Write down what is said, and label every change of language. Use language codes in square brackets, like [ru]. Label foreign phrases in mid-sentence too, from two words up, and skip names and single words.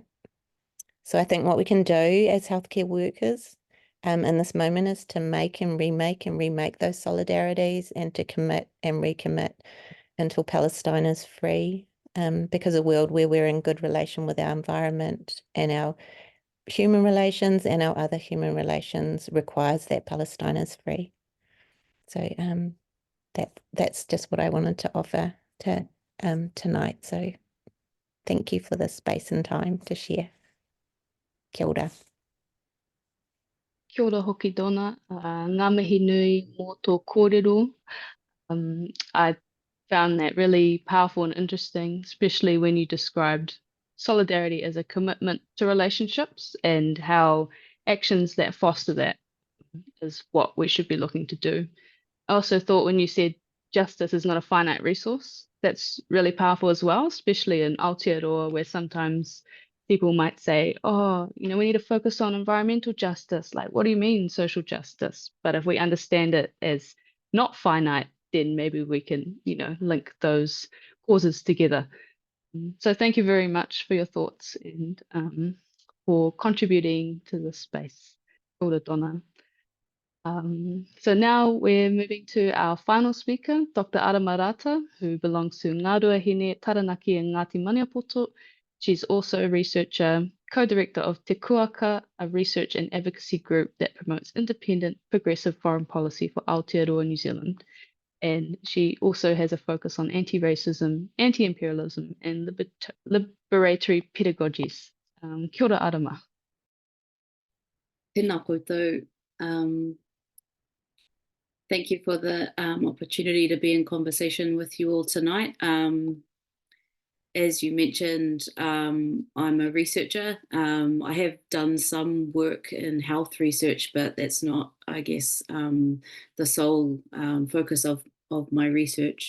[en] So I think what we can do as healthcare workers in this moment is to make and remake those solidarities and to commit and recommit until Palestine is free, because a world where we're in good relation with our environment and our human relations and our other human relations requires that Palestine is free. So that's just what I wanted to offer to tonight. So thank you for the space and time to share. [mi] Kia ora. Kia ora hoki, Donna. Ngā mihi nui mō tō kōrero. [en] I found that really powerful and interesting, especially when you described solidarity as a commitment to relationships and how actions that foster that is what we should be looking to do. I also thought when you said justice is not a finite resource, that's really powerful as well, especially in Aotearoa, where sometimes people might say, oh, we need to focus on environmental justice. Like, what do you mean social justice? But if we understand it as not finite, then maybe we can, link those causes together. So thank you very much for your thoughts and for contributing to this space. [mi] Kia ora, Donna. [en] So now we're moving to our final speaker, Dr Arama Rata, who belongs to Ngā Ruahine Taranaki and Ngāti Maniapoto. She's also a researcher, co-director of Te Kuaka, a research and advocacy group that promotes independent, progressive foreign policy for Aotearoa, New Zealand. And she also has a focus on anti-racism, anti-imperialism, and liberatory pedagogies. [mi] Kia ora, Arama. Tēnā koutou. [en] Thank you for the opportunity to be in conversation with you all tonight. As you mentioned, I'm a researcher. I have done some work in health research, but that's not, I guess, the sole focus of my research.